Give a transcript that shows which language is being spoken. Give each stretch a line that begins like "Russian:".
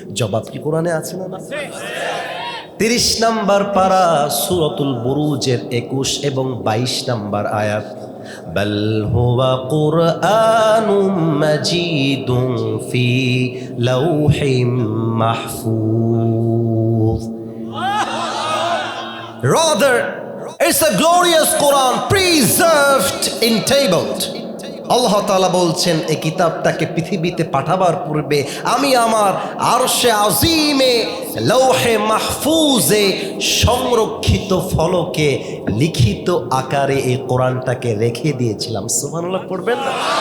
Bangla: জবাব কি কোরআনে আছে না? 30 নম্বর পারা সূরাতুল বুরুজের 21 এবং 22 নম্বর আয়াত।
Arabic: বাল হুয়া কুরআনুম মাজিদুন ফি লাউহিম মাহফুজ।
English: Rather, it's a glorious Quran preserved in tabled.
Bangla: আল্লাহ তাআলা বলছেন, এই কিতাবটাকে পৃথিবীতে পাঠাবার পূর্বে আমি আমার আরশে আজিমে লৌহে মাহফুজে সংরক্ষিত ফলকে লিখিত আকারে এই কোরআনটাকে রেখে দিয়েছিলাম। সুবহানাল্লাহ পড়বেন না?